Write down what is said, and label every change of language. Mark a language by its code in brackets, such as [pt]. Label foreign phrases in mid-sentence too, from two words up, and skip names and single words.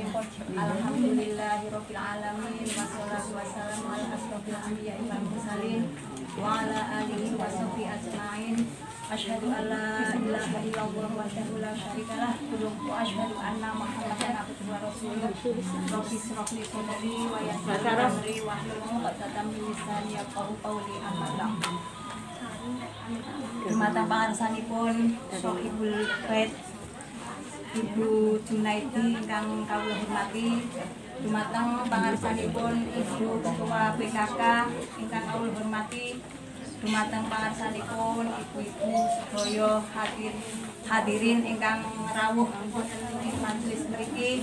[ar] الحمد لله رب العالمين والصلاة والسلام على أشرف الأنبياء والمرسلين وعلى آله وصحبه أجمعين. أشهد أن لا إله إلا الله وحده لا شريك له وأشهد أن محمدا عبده ورسوله. رب اشرح لي صدري ويسر لي أمري واحلل عقدة من لساني يفقهوا قولي أما بعد. [jv] Dumateng pangarsanipun Sohibul Bait Ibu Junaidi ingkang kawula hormati, dumateng pangarsanipun Ibu Ketua PKK ingkang kawula hormati, dumateng pangarsanipun ibu-ibu sedaya hadirin ingkang rawuh wonten ing majelis mriki.